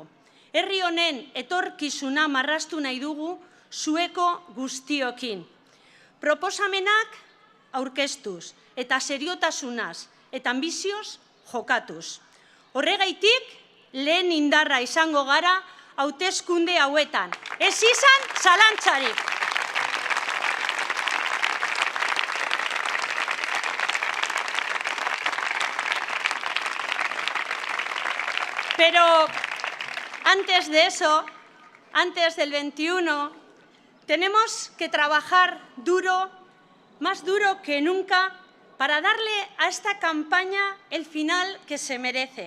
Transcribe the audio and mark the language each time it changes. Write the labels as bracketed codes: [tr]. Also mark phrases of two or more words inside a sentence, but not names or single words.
[eu] Herri honen etorkizuna marraztu nahi dugu zueko guztiokin. Proposamenak aurkeztuz eta seriotasunaz eta ambizioz jokatuz. Horregaitik, lehen indarra izango gara hauteskunde hauetan. Ez izan zalantzarik. [es] Pero antes de eso, antes del 21, tenemos que trabajar duro, más duro que nunca, para darle a esta campaña el final que se merece.